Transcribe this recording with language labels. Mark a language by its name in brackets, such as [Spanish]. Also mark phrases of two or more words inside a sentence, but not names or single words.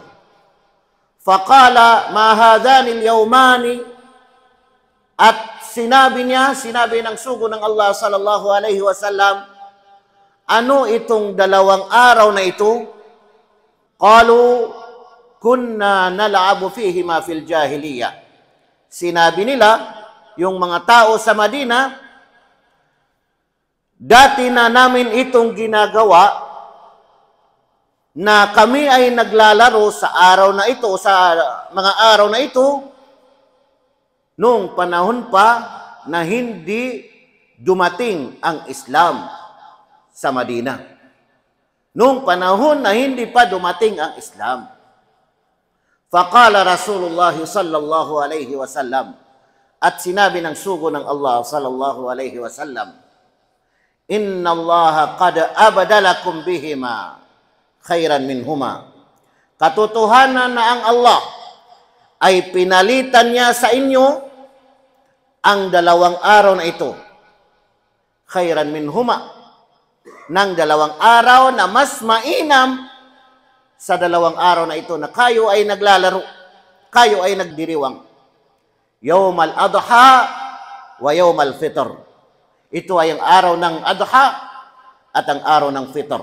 [Arabic] فقال ما هذان اليومان, [Filipino] at sinabi ng sugo ng Allah [Arabic] صلى الله عليه وسلم, [Filipino] ano itong dalawang araw na ito? [Arabic] قالوا كنا نلعب فيهما في الجاهلية. [Filipino] Sinabi nila, yung mga tao sa Madina, dati na namin itong ginagawa, na kami ay naglalaro sa araw na ito, sa mga araw na ito, noong panahon pa na hindi dumating ang Islam sa Madina. Noong panahon na hindi pa dumating ang Islam. [Arabic] فقال رسول الله صلى الله عليه وسلم, [Filipino] at sinabi ng sugo ng Allah [Arabic] صلى الله عليه وسلم إن الله قد أبدلكم بهما خيرا منهما. [Filipino] Katotohanan na ang Allah ay pinalitan niya sa inyo ang dalawang araw na ito. [Arabic] خيرا منهما, [Filipino] ng dalawang araw na mas mainam sa dalawang araw na ito na kayo ay naglalaro, kayo ay nagdiriwang. [Arabic] يوم الأضحى ويوم الفطر. [Filipino] Ito ay ang araw ng Adha at ang araw ng Fitr.